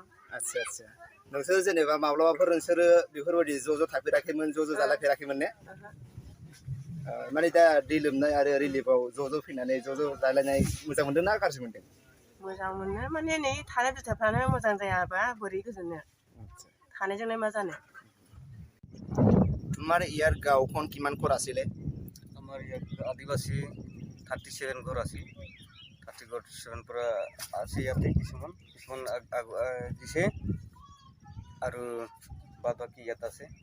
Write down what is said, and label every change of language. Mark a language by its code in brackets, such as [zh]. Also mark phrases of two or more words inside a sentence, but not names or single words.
[brx] आচ্ছা नोंसोर जेनेबा माब्लाबाफोर नोंसोरो बेफोरबायदि ज' थाफेराखैमोन, ज' जालायफेराखैमोन ने? माने दा दै लोमनाय आरो रिलिफआव ज' फैनानै ज' जालायनाय मोजां मोनदों ना गाज्रि मोनदों? मोजां मोनो माने नै थानाय बिथाफ्रानो मोजां जायाबा बोरै गोजोननो, थानायजोंलाय मा जानो। [as] तुम्हारे ইয়ার গাঁওখন কিমান ঘৰ আছিলে? আমাৰ ইয়াত আদিবাসী 37 ঘৰ আছিল। 37 পৰা আছে ইয়াতে কিছুমান দিছে আৰু বাকি ইয়াত আছে।